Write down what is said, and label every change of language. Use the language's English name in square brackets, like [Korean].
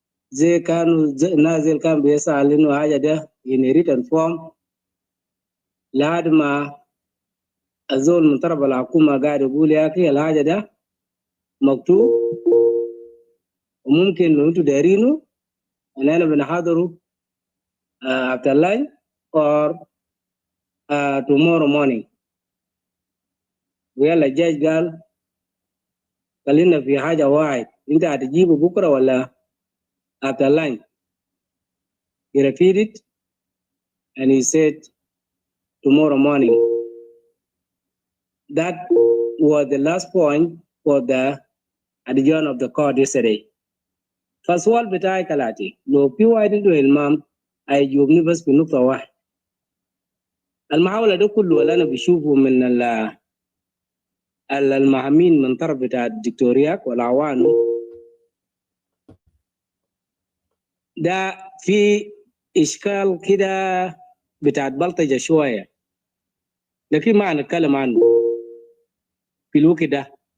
[Arabic] زي كانوا نازل كان بيسأل إنه حاجة ده [English] in written form [Arabic] لحد ما الزول من طرف الحكومة قاعد يقول يا أخي الحاجة ده مكتوب وممكن لو أنتوا دايرينه أننا بنحضره [English] after lunch or tomorrow morning. [Arabic] ويلا الجاج قال خلينا في حاجة واحد أنت هتجيبه بكرة ولا [English] after lunch. He repeated and he said tomorrow morning. That was the last point for the adjourn of the court yesterday. [Arabic] فالسؤال بتاعي كالاتي لو في واحد عنده المام هيجاوبني بس بنقطة واحد. المحاولة ده كله اللي أنا بشوفه من المهمين من طرف بتاع الدكتوريات والعوانو ده في إشكال كده بتاع بلطجة شوية، لكن ما هنتكلم عنه في الوقت ده.